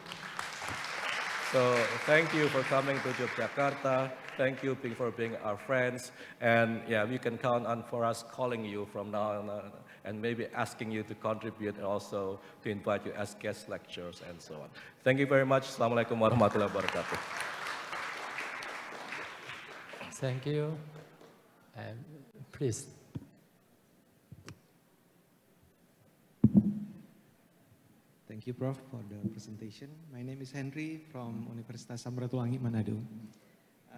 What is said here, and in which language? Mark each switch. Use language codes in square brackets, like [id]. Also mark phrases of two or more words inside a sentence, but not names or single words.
[en] So thank you for coming to Yogyakarta. Thank you for being our friends. And yeah, we can count on for us calling you from now on and maybe asking you to contribute and also to invite you as guest lecturers and so on. Thank you very much. [ar] السلام عليكم ورحمة الله وبركاته. [en] Thank you. Please. Thank you, Prof, for the presentation. My name is Henry from Universitas Samratulangi, Manado.